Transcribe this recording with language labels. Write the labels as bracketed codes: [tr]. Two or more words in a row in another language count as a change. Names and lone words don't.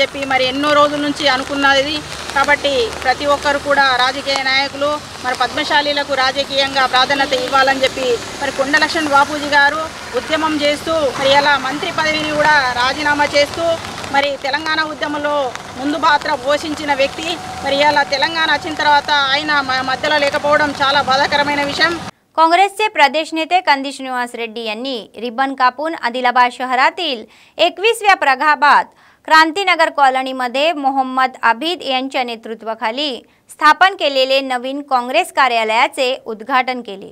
[te] చెప్పి మరి ఎన్నో రోజుల నుంచి అనుకున్నది కాబట్టి ప్రతి ఒక్కరు కూడా రాజకీయ నాయకులు మరి పద్మశాలీలకు రాజకీయంగా ప్రాధాన్యత ఇవ్వాలని చెప్పి మరి కొండ లక్ష్మణ బాపూజీ గారు ఉద్యమం చేస్తూ మరి అలా మంత్రి పదవిని కూడా రాజీనామా చేస్తూ మరి తెలంగాణ ఉద్యమంలో ముందు పాత్ర పోషించిన వ్యక్తి మరి అలా తెలంగాణ వచ్చిన తర్వాత ఆయన మధ్యలో లేకపోవడం చాలా బాధాకరమైన విషయం। [mr] काँग्रेसचे प्रदेश नेते कंदी श्रीनिवास रेड्डी यांनी रिबन कापून आदिलाबाद शहरातील 21व्या प्रभागात क्रांतीनगर कॉलनीमध्ये मोहम्मद आबिद यांच्या नेतृत्वाखाली स्थापन केलेले नवीन काँग्रेस कार्यालयाचे उद्घाटन केले।